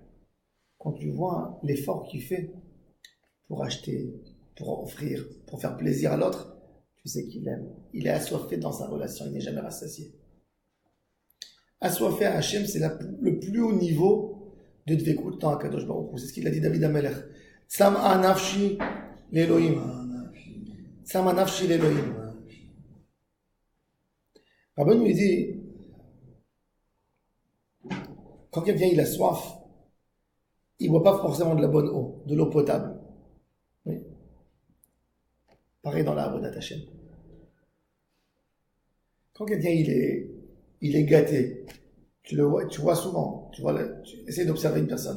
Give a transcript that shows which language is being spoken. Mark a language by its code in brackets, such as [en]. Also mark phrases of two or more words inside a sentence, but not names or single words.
[fr] Quand tu vois l'effort qu'il fait pour acheter, pour offrir, pour faire plaisir à l'autre, tu sais qu'il aime. Il est assoiffé dans sa relation, il n'est jamais rassasié. Assoiffé à Hachem, c'est le plus haut niveau de Dvekut dans [he] הקדוש ברוך הוא. [fr] C'est ce qu'il a dit David Amelech. [he] צמאה נפשי לאלוהים. צמאה נפשי לאלוהים. [fr] Rabbi nous dit, quand quelqu'un il a soif, il ne boit pas forcément de la bonne eau, de l'eau potable. Oui. Pareil dans la [he] עבודת השם. [fr] Quand quelqu'un il est gâté, tu vois souvent, tu essaies d'observer une personne.